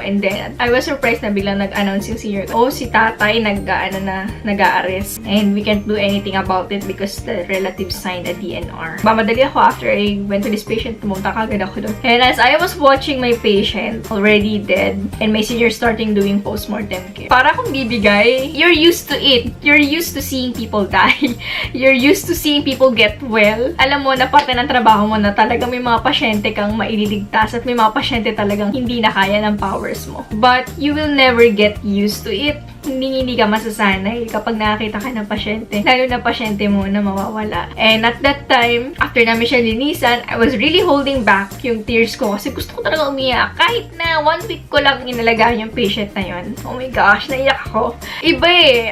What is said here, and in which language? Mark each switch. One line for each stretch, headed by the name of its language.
English: And then, I was surprised na biglang nag-announce yung senior ko.
Filipino: Oh, si tatay nag-a-arrest.
English: And we can't do anything about it because the relative signed a DNR. Mamadali uwi ako after I went to this patient,
Filipino: pumunta kagad ako doon.
English: And as I was watching my patient already dead and my senior starting doing postmortem care,
Filipino: para akong bibigay,
English: you're used to it. You're used to seeing people die. You're used to seeing people get well.
Filipino: Alam mo na parte ng trabaho mo na talagang may mga pasyente kang maililigtas at may mga pasyente talagang hindi na kaya ng powers mo.
English: But you will never get used to it.
Filipino: Hindi ka masasanay kapag nakakita ka ng pasyente. Lalo na pasyente mo na mawawala.
English: And at that time,
Filipino: after namin siya linisan,
English: I was really holding back
Filipino: yung tears ko kasi gusto ko talaga umiyak. Kahit na 1 week ko lang inalagaan yung patient na yun.
English: Oh my gosh,
Filipino: naiyak ako. Iba eh.